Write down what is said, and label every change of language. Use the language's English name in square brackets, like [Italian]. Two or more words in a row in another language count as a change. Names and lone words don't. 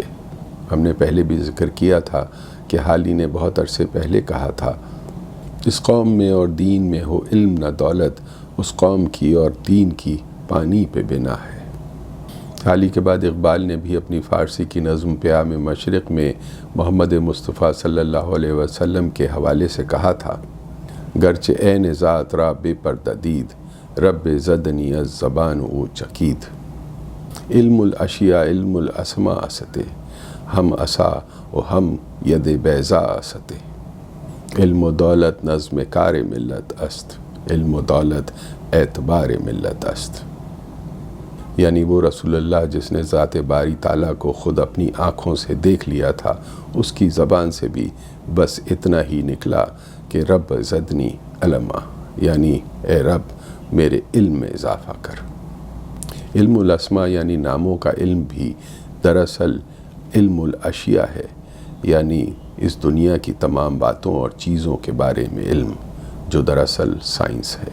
[Urdu] ہم نے پہلے بھی ذکر کیا تھا کہ حالی نے بہت عرصے پہلے کہا تھا، اس قوم میں اور دین میں ہو علم نہ دولت، اس قوم کی اور دین کی پانی پہ بنا ہے۔ حالی کے بعد اقبال نے بھی اپنی فارسی کی نظم پیام مشرق میں محمد مصطفیٰ صلی اللہ علیہ وسلم کے حوالے سے کہا تھا، [Persian] گرچہ عین ذات را بے پردہ دید، رب زدنی از زبان او چکید۔ علم الاشیاء علم الاسماء استے، ہم اسا و ہم ید بیضا استے۔ علم و دولت نظم کار ملت است، علم و دولت اعتبار ملت است۔ [Urdu] یعنی وہ رسول اللہ جس نے ذات باری تعالیٰ کو خود اپنی آنکھوں سے دیکھ لیا تھا، اس کی زبان سے بھی بس اتنا ہی نکلا کہ [Arabic] رب زدنی علما، [Urdu] یعنی اے رب میرے علم میں اضافہ کر۔ [Arabic] علم الاسماء [Urdu] یعنی ناموں کا علم بھی دراصل [Arabic] علم الاشیاء [Urdu] ہے، یعنی اس دنیا کی تمام باتوں اور چیزوں کے بارے میں علم، جو دراصل سائنس ہے۔